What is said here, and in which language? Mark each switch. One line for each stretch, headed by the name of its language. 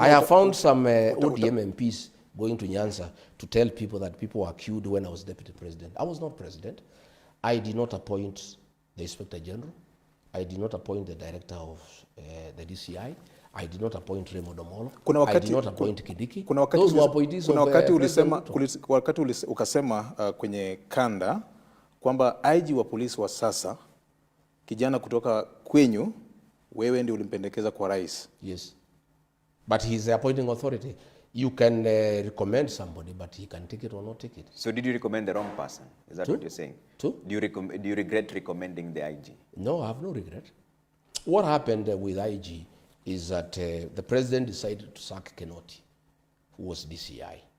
English: I have found some ODM MPs going to Nyanza to tell people that people were queued when I was deputy president. I was not president. I did not appoint the Inspector General. I did not appoint the director of the DCI. I did not appoint Raymond Omolo. I did not appoint Kindiki. Those were appointees of President Ruto.
Swahili: Ukasema kwenye kanda kwamba IG wa polisi wa sasa kijana kutoka kwenyu wewe ndio ulimpendekeza kwa rais.
English: Yes. But he's the appointing authority. You can recommend somebody, but he can take it or not take it. So did you recommend the wrong person? Is that what you're saying? Do you regret recommending the IG? No, I have no regret. What happened with IG is that the president decided to sack Kenyatta, who was DCI.